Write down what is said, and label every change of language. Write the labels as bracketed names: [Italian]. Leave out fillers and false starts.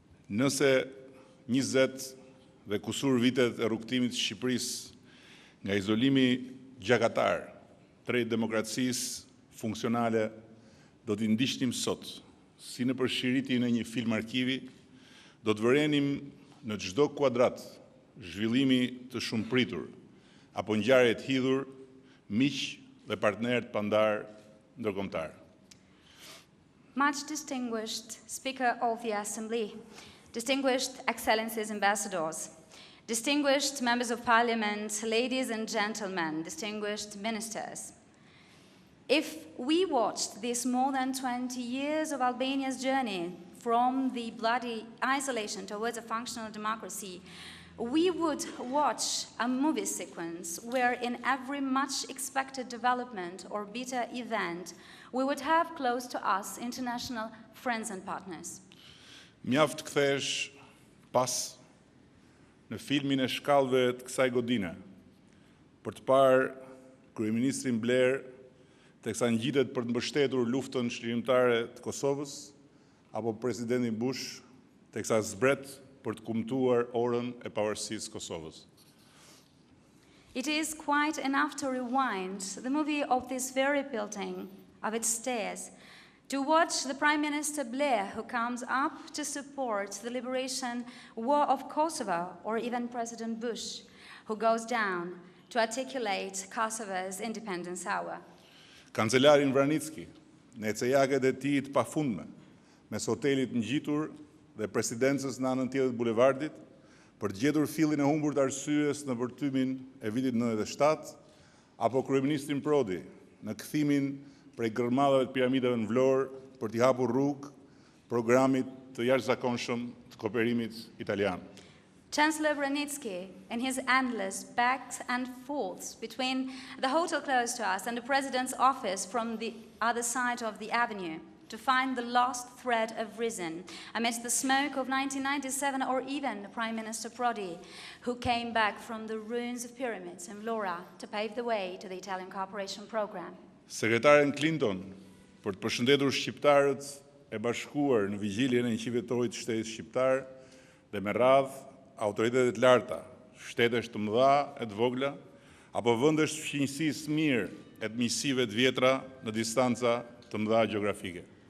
[Albanian] Nëse 20 dhe kusur vitet e rrugtimit të Shqipërisë nga izolimi gjakatar drejt demokracisë funksionale do t'i ndiqnim sot, si në përshiritin e një film arkivi, do të vërenim në çdo kuadrat zhvillimi të shumëpritur, apo ngjarje të hidhur, miq dhe partnerë të pandar ndërkombëtar. [English] Much distinguished Speaker of the Assembly, distinguished Excellencies Ambassadors, distinguished Members of Parliament, ladies and gentlemen, distinguished ministers. If we watched this more than 20 years of Albania's journey from the bloody isolation towards a functional democracy, we would watch a movie sequence where in every much expected development or bitter event, we would have close to us international friends and partners. [Albanian] Mjaft kthesh pas në filmin e shkallëve të kësaj godine, për të parë kryeministrin Blair teksa ngjitet për të mbështetur luftën shërimtare të Kosovës, apo presidentin Bush teksa zbret për të kumtuar orën e pavarësisë Kosovës. [English] It is quite enough to rewind the movie of this very building, of its stairs, to watch the Prime Minister Blair, who comes up to support the liberation war of Kosovo, or even President Bush, who goes down to articulate Kosovo's independence hour. [Albanian] Kancelarin Vranicki, në ecejaket e tij të pafundme, mes hotelit ngjitur dhe presidencës në anën tjetër të bulevardit, për të gjetur fillin e humbur të arsyes në vërtymin e vitit 97, apo kryeministrin Prodi në kthimin prej gërmadhave të piramidave në Vlorë për t'i hapur rrugë programit të jashtëzakonshëm të kooperimit italian. [English] Chancellor Vranicki, in his endless backs and forths between the hotel close to us and the President's office from the other side of the avenue, to find the lost thread of reason amidst the smoke of 1997, or even Prime Minister Prodi, who came back from the ruins of pyramids in Vlora to pave the way to the Italian cooperation program. [Albanian] Sekretaren Clinton, për të përshëndetur shqiptarët e bashkuar në vigjiljen e 100 vjetorit të shtetit shqiptar dhe me radhë autoritetet larta, shtetesh të mëdha e të vogla, apo vendesh të fqinjësisë mirë e të miqësive të vjetra në distanca të mëdha gjeografike.